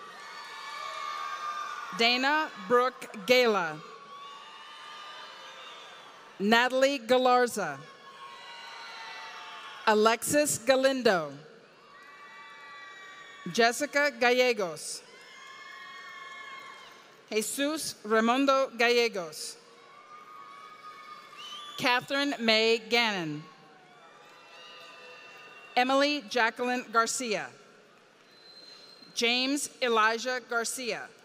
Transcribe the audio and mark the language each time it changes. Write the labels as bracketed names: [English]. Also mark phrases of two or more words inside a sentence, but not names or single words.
[English] Dana Brooke Gala. Natalie Galarza. Alexis Galindo. Jessica Gallegos. Jesus Raimundo Gallegos. Catherine May Gannon. Emily Jacqueline Garcia. James Elijah Garcia.